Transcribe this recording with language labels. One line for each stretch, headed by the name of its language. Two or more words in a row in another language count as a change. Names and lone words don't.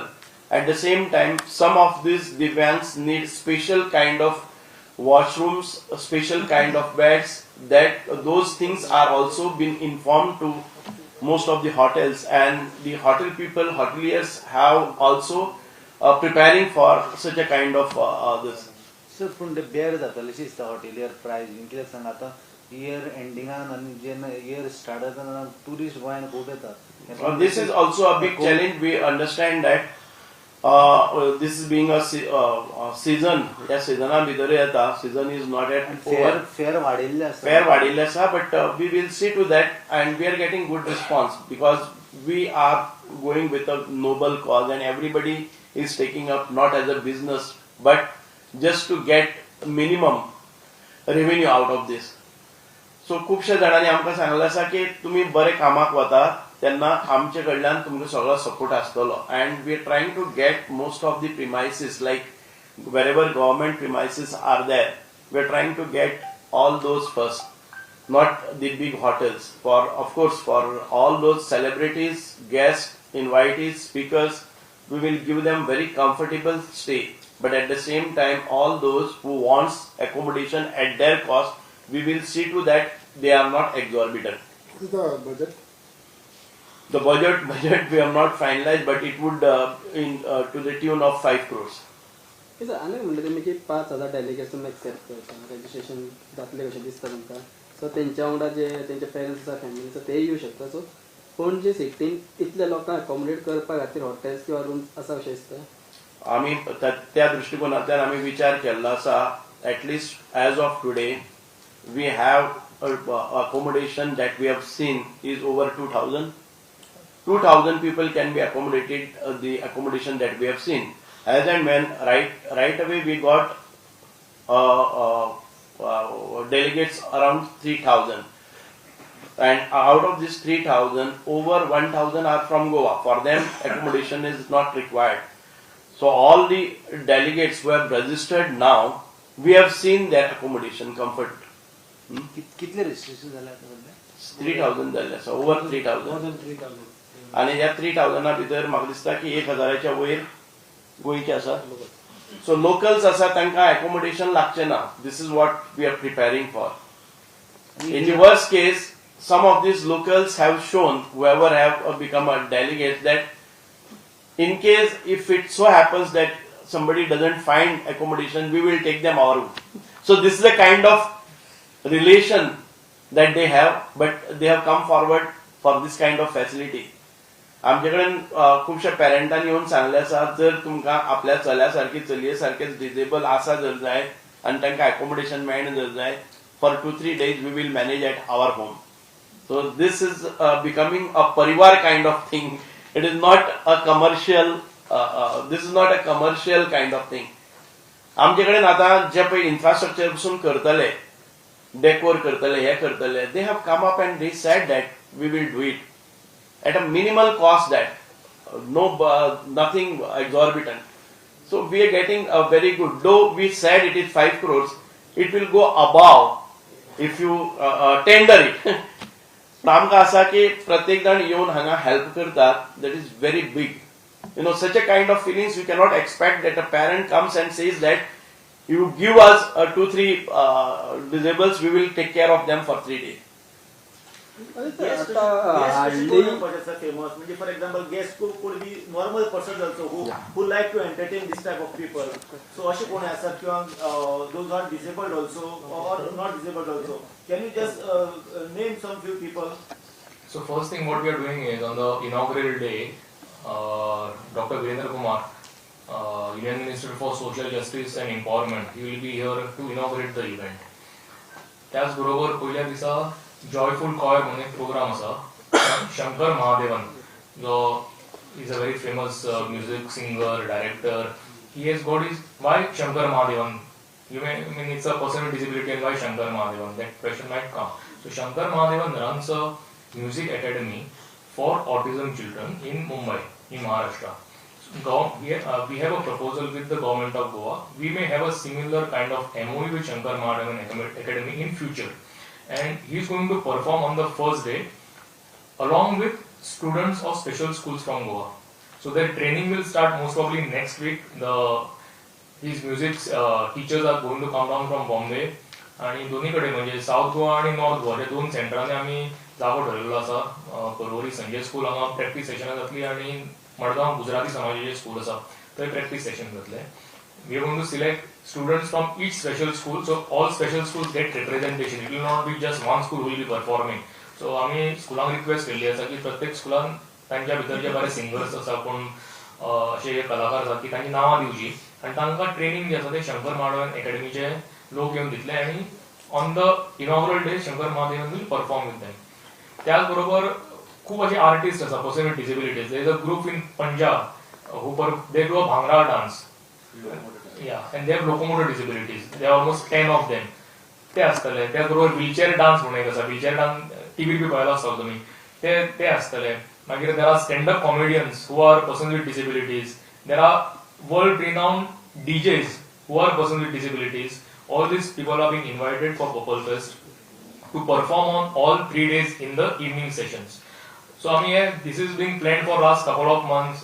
English: At the same time, some of these divyangs need special kind of washrooms, a special kind of beds, that those things are also been informed to most of the hotels, and the hotel people, hoteliers have also preparing for such a kind of this.
Konkani: सर पूण ते बेर जाताले दिसता हॉटेलियर प्रायस कित्याक सांग आतां इयर एंडिंगान आनी जेन्ना
English: year start
Konkani: जाता तेन्ना टुरिस्ट गोंयान खूब येता.
English: This is also a big challenge. We understand that this is being a season. Yeah, season
Konkani: भितर येता.
English: Season is not yet over.
Konkani: फेर वाडिल्ले आसा. Fair वाडिल्ले आसा,
English: but we will see to that, and we are getting good response because we are going with a noble cause, and everybody is taking up not as a business but just to get minimum revenue out of this.
Konkani: So खूबशे जाणांनी आमकां सांगलें आसा की तुमी बरे कामाक वता तेन्ना आमचे कडल्यान तुमकां सगळो सपोर्ट आसतलो,
English: and we are trying to get most of the premises, like wherever government premises are there, we are trying to get all those first, not the big hotels. For of course for all those celebrities, guests, invitees, speakers, we will give them very comfortable stay, but at the same time all those who wants accommodation at their cost, we will see to that they are not exorbitant. What is the budget? The budget we have not finalized, but it would to the tune of 5 crores.
Konkani: सर आनी म्हणटा तें मागीर 5,000 डेलिगेट्स तुमी एक्सेप्ट करता, रजिस्ट्रेशन जातलें कशें दिसता तुमकां. सो तेंच्या वांगडा जे तेंचे पेरंट्स आसा फॅमिली आसा ते येवं शकता. सो पूण जे सिटीन इतले लोकांक अकोमोडेट करपा खातीर हॉटेल्स किंवा रूम्स आसा अशें दिसता. आमी त्या दृष्टिकोनांतल्यान आमी विचार केल्लो आसा.
English: At least as of today we have accommodation that we have seen is over 2,000. 2,000 people can be accommodated, the accommodation that we have seen. As and when right away we got delegates around 3,000, and out of this 3,000, over 1,000 are from Goa. For them accommodation is not required. So all the delegates who have registered now, we have seen their accommodation comfort.
Konkani: कितले रजिस्ट्रेशन जाले आतां सध्या? 3,000 जाल्ले आसा, over 3,000. आणि ह्या 3,000 भितर म्हाका दिसता की 1,000च्या वयर गोंयचे आसा. सो लोकल्स आसा तांकां accommodation लागचें ना.
English: This is what we are preparing for. In the worst case, some of these locals have shown, whoever have become a delegate, that in case if it so happens that somebody doesn't find accommodation, we will take them our room. So this is a kind of relation that they have, but they have come forward for this kind of facility.
Konkani: आमचे कडेन खुबशे पेरंटांनी येवन सांगले आसा, जर तुमकां आपल्या चल्या सारकी चलये सारकेच डिजेबल आसा जर जाय आनी तांकां अकोमोडेशन मेळना जर जाय,
English: for 2-3 days we will manage at our home. So this is becoming a parivar kind of thing. It is not a commercial. This is not a commercial kind of thing.
Konkani: आमचे कडेन आतां जे पळय इन्फ्रास्ट्रक्चर पसून करतले, decor करतले हे करतले.
English: They have come up and they said that we will do it at a minimal cost, that nothing exorbitant. So we are getting a very good, though we said it is 5 crores, it will go above if you tender it.
Konkani: आमकां आसा की प्रत्येक जाण येवन हांगा हेल्प करतात,
English: that is very big. You know, such a kind of feelings we cannot expect that a parent comes and says that you give us 2-3 disables, we will take care of them for 3 days. Famous. For example, guest could be normal persons also who like to entertain this type of people. So, those who are disabled also or not disabled also. Can you just name some few people? So first thing what we are doing is on the inaugural day, Dr. Virendra Kumar, Union Minister for Social Justice and Empowerment, he will be here to inaugurate the event.
Konkani: त्याच बरोबर पहिल्या दिसा जॉयफुल कॉयर म्हणून एक प्रोग्राम आसा.
English: शंकर महादेवन, जो is a very famous music singer, director. He has got his, why Shankar Mahadevan? You may, I mean, it's a person with disability, and why Shankar Mahadevan? That question might come. So Shankar Mahadevan runs a music academy for autism children in Mumbai, in Maharashtra. We have a proposal with the government of Goa. We may have a similar kind of MOU with Shankar Mahadevan Academy in future. And he is going to perform on the first day along with students of special schools from Goa. So their training will start most probably next week. These music teachers are going to come down from Bombay.
Konkani: आणि दोन्हीकडे म्हणजे साउथ गोवा आणि नॉर्थ गोवा ह्या दोन सेंटरांनी आमी जागो ठरयल्लो आसा. परवरी संजय स्कूल हांगा प्रॅक्टीस सेशनां जातली आनी मडगांव गुजराती समाजाचें स्कूल आसा थंय प्रॅक्टीस सेशन जातलें.
English: We are going to select students from each special school, so all special schools get representation. It will not be just one school who will be performing.
Konkani: So आमी स्कुलांक रिक्वेस्ट केल्ली आसा की प्रत्येक स्कुलान तांच्या भितर जे बरे सिंगर्स आसा कोण अशे कलाकार आसा की तांची नांवां दिवची आनी तांकां ट्रेनिंग जे आसा ते शंकर महादेवन एकेडमीचे लोक येवन दितले आनी
English: on the inaugural day Shankar Mahadevan will perform with them.
Konkani: त्याच बरोबर खूब अशे आर्टिस्ट आसा
English: person with disabilities. there is a group in Punjab they do a bhangra dance. Yeah, and they have locomotor disabilities. There are almost 10 of them.
Konkani: ते आसतले. त्याच बरोबर
English: wheelchair dance
Konkani: म्हणून एक आसा.
English: wheelchair dance
Konkani: टीव्हीर बी पळयलो आसतलो तुमी. ते आसतले.
English: मागीर there are stand-up comedians who are persons with disabilities. There are world-renowned DJs who are persons with disabilities. All these people are being invited for Purple Fest to perform on all 3 days in the evening sessions. So this is being planned for last couple of months.